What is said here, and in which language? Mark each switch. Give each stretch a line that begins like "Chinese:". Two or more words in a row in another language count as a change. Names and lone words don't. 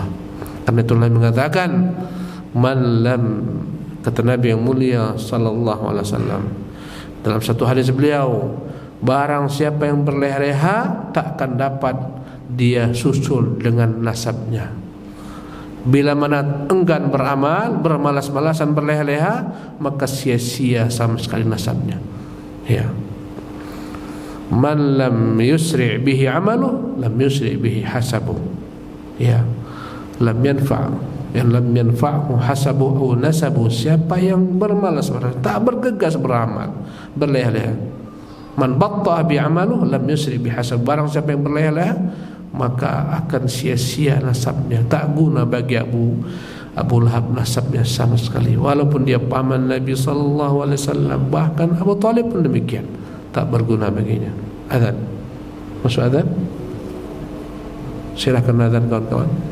Indonesian: Karena itu Nabi mengatakan,
Arabic: من لم,
Indonesian: kata Nabi yang mulia
Arabic: صلى الله عليه وسلم
Indonesian: dalam satu hadis beliau, barang siapa yang berleha-leha tak akan dapat dia susul dengan nasabnya. Bila mana enggan beramal, bermalas-malasan, berleha-leha, maka sia-sia sama sekali nasabnya. Ya.
Arabic: من لم يسرع به عمله لم يسرع به حسبه. Ya. لم ينفع' yang لم ينفعه حسبه أو نسبه,
Indonesian: siapa yang bermalas tak bergegas beramal, berleha-leha.
Arabic: من بطأ به عمله لم يسرع به حسب,
Indonesian: barang siapa yang berleha-leha maka akan sia-sia nasabnya, tak guna bagi Abu Lahab nasabnya sama sekali, walaupun dia paman Nabi
Arabic: صلى الله عليه وسلم,
Indonesian: bahkan Abu Talib pun demikian, tak berguna baginya. Azan, masuk azan, silakan azan kawan-kawan.